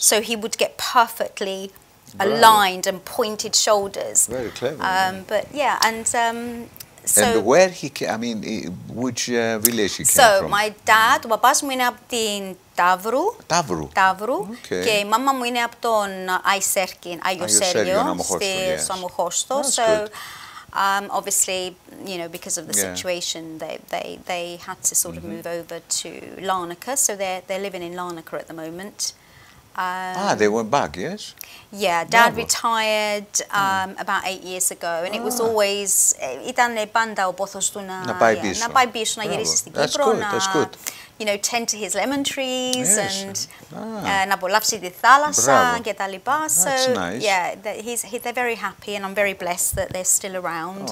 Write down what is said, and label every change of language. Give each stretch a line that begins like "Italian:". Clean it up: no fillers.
English: So he would get perfectly aligned and pointed shoulders. Very clever. But yeah, and so, and where he came, I mean, which village he came from? So my dad,
Greek: ο παπάς μου είναι από την Ταύρου και η μάμα μου είναι από τον Άγιο Σέργιο στο Αμοχώστο.
English: So obviously, you know, because of the situation, they had to sort of move over to Larnaca. So they're living in Larnaca at the moment. They went back, yes? Yeah, Dad retired about 8 years ago, and it was always,
Greek: ήταν πάντα ο πόθος του να πάει πίσω, να γυρίσει στην Κύπρο, να,
English: you know, tend to his lemon trees and
Greek: να απολαύσει τη θάλασσα και τα λοιπά.
English: So, nice. Yeah, they're very happy, and I'm very blessed that they're still around.